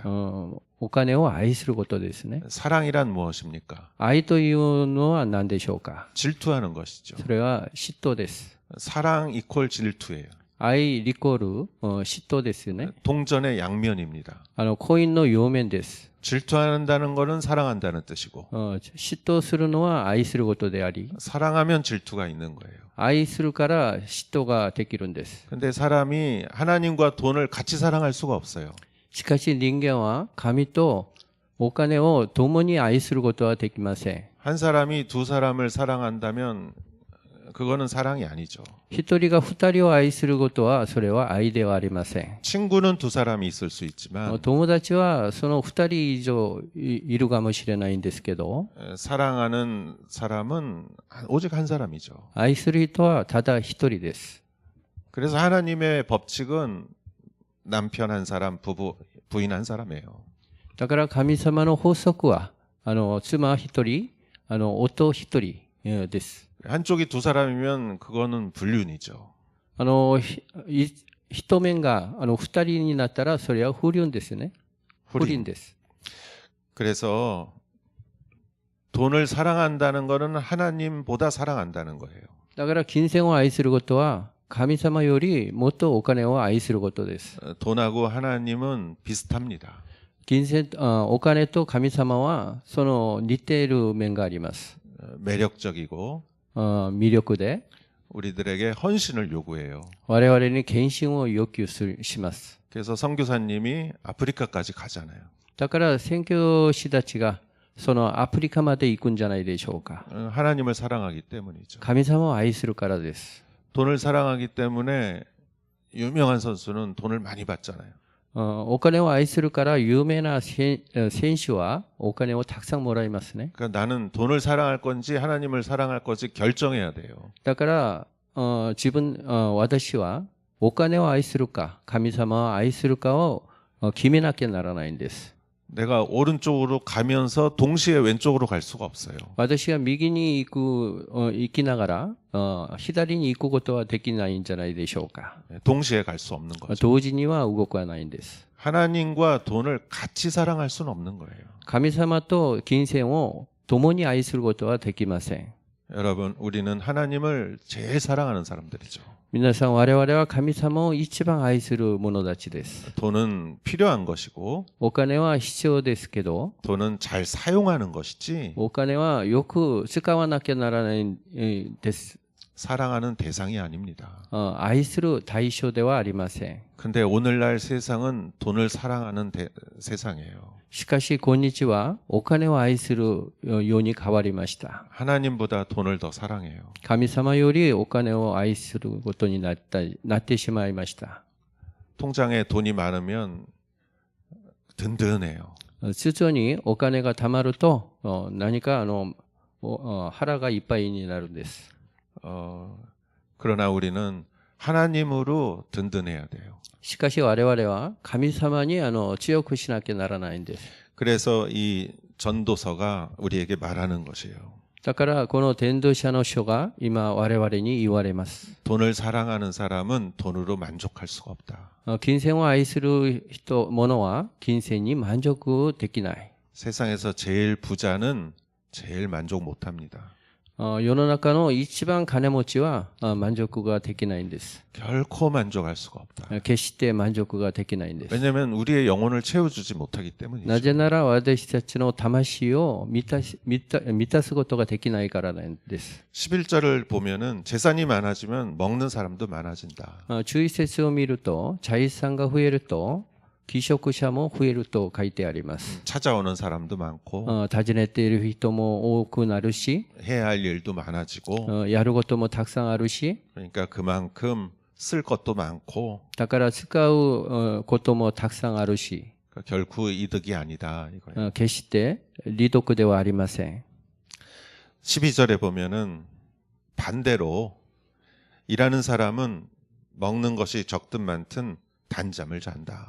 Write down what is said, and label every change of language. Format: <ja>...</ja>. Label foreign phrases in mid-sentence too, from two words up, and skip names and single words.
<ja>お金を愛することですね。</ja> <ko>사랑이란 무엇입니까?</ko> <ja>愛というのは何でしょうか。</ja> <ko>질투하는 것이죠.</ko> <ja>それは嫉妬です。</ja> <ko>사랑 이퀄 질투예요.</ko> <ja>愛リコール嫉妬ですよね。</ja> <ko>동전의 양면입니다.</ko> <ja>コインの両面です。</ja> <ko>질투한다는 것은 사랑한다는 뜻이고</ko> <ja>嫉妬するのは愛することであり、</ja> <ko>사랑하면 질투가 있는 거예요.</ko> <ja>愛するから嫉妬ができるんです。</ja> <ko>근데 사람이 하나님과 돈을 같이 사랑할 수가 없어요.</ko> <ja>しかし人間は神とお金を共に愛することはできません。</ja> <ko>한 사람이 두 사람을 사랑한다면 그거는 사랑이 아니죠.</ko> <ja>一人が二人を愛することはそれは愛ではありません。</ja> <ko>친구는 두 사람이 있을 수 있지만</ko> <ja>友達はその二人以上いるかもしれないんですけど、</ja> <ko>사랑하는 사람은 오직 한 사람이죠.</ko> <ja>愛する人はただ一人です。</ja> <ko>그래서 하나님의 법칙은 남편 한 사람, 부인 한 사람이에요.</ko> <ja>だから神様の法則は妻一人、夫一人です。</ja> <ko>한쪽이 두 사람이면 그거는 불륜이죠.</ko> <ja>一面が二人になったらそれは不倫ですね。不倫です。</ja> <ko>그래서 돈을 사랑한다는 것은 하나님보다 사랑한다는 거예요.</ko> <ja>だから金銭を愛することは神様よりもっとお金を愛することです。</ja> <ko>돈하고 하나님은 비슷합니다.</ko> <ja>お金と神様はその似ている面があります。</ja> <ko>매력적이고</ko> <ja>魅力で</ja> <ko>우리들에게 헌신을 요구해요.</ko> <ja>我々に献身を要求します。</ja> <ko>그래서 선교사님이 아프리카까지 가잖아요.</ko> <ja>だから宣教師たちがそのアフリカまで行くんじゃないでしょうか。</ja> <ko>하나님을 사랑하기 때문이죠.</ko> <ja>神様を愛するからです。</ja> <ko>돈을 사랑하기 때문에 유명한 선수는 돈을 많이 받잖아요.</ko> <ja>お金を愛するから有名な選手はお金をたくさんもらいますね。</ja> <ko>그러니까 나는 돈을 사랑할 건지 하나님을 사랑할 건지 결정해야 돼요.</ko> <ja>だから私はお金を愛するか神様を愛するかを決めなきゃならないんです。</ja> <ko>내가 오른쪽으로 가면서 동시에 왼쪽으로 갈 수가 없어요.</ko> <ja>私が右に行きながら左に行くことはできないんじゃないでしょうか。</ja> <ko>동시에 갈 수 없는 거죠.</ko> <ja>同時には動かないんです。</ja> <ko>하나님과 돈을 같이 사랑할 수는 없는 거예요.</ko> <ja>神様と金銭を共に愛することはできません。</ja> <ko>여러분, 우리는 하나님을 제일 사랑하는 사람들이죠.</ko> <ja>皆さん、我々は神様を一番愛する者たちです。</ja> <ko>돈은 필요한 것이고</ko> <ja>お金は必要ですけど、</ja> <ko>돈은 잘 사용하는 것이지</ko> <ja>お金はよく使わなきゃならないです。</ja> <ko>사랑하는 대상이 아닙니다.</ko> <ja>愛する対象ではありません。</ja> <ko>근데 오늘날 세상은 돈을 사랑하는 세상이에요.</ko> <ja>しかし今日はお金を愛するように変わりました。</ja> <ko>하나님보다 돈을 더 사랑해요.</ko> <ja>神様よりお金を愛することになってしまいました。</ja> <ko>통장에 돈이 많으면 든든해요.</ko> <ja>通帳にお金が貯まると何か腹がいっぱいになるんです。</ja> <ko>그러나 우리는 하나님으로 든든해야 돼요.</ko> <ja>しかし我々は神様に強くしなきゃならないんです。</ja> <ko>그래서 이 전도서가 우리에게 말하는 것이에요.</ko> <ja>だからこの伝道者の書が今我々に言われます。</ja> <ko>돈을 사랑하는 사람은 돈으로 만족할 수가 없다.</ko> <ja>金銭を愛する者は金銭に満足できない。</ja> <ko>세상에서 제일 부자는 제일 만족 못합니다.</ko> <ja>世の中の一番金持ちは満足ができないんです。</ja> <ko>결코 만족할 수가 없다.</ko> <ja>決して満足ができないんです。</ja> <ko>왜냐하면 우리의 영혼을 채워주지 못하기</ko> <ja>な</ja> <ko>때문이죠.</ko> <ja>ぜなら私たちの魂を満たすことができないからなんです。</ja> <ko>11절을 보면은 재산이 많아지면 먹는 사람도 많아진다.</ko> <ja>11 節を見ると、財産が増えると、寄食者も増えると書いてあります。</ja> <ko>찾아오는 사람도 많고</ko> <ja>訪ねている人も多くなるし、</ja> <ko>해야 할 일도 많아지고</ko> <ja>やることもたくさんあるし、</ja> <ko>그러니까 그만큼 쓸 것도 많고</ko> <ja>だから使うこともたくさんあるし、</ja> <ko>그러니까 결코 이득이 아니다 이거예요.</ko> <ja>決して利得ではありません。</ja> <ko>12절에 보면은 반대로 일하는 사람은 먹는 것이 적든 많든 단잠을 잔다.</ko>